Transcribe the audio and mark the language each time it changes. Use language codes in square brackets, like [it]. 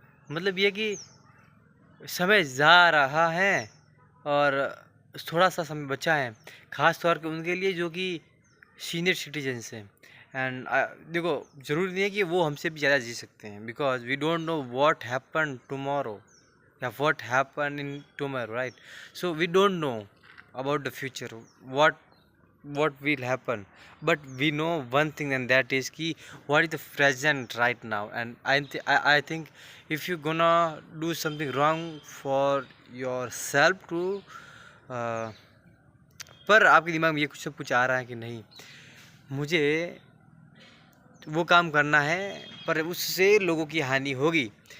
[hi] मतलब ये कि समय जा रहा है और थोड़ा सा समय बचा है, ख़ास तौर पे उनके लिए जो कि सीनियर सिटीजन्स हैं। एंड देखो, ज़रूरी नहीं है कि वो हमसे भी ज़्यादा जी सकते हैं, because we don't know what happen tomorrow या what happen in tomorrow, right? [en] So we don't know about the future, what will happen, but we know one thing, and that is ki what is the present right now. [hi] And I think if you're gonna do something wrong for yourself to uh, पर आपके दिमाग में ये कुछ सब कुछ आ रहा है कि नहीं, मुझे वो काम करना है पर उससे लोगों की हानि होगी।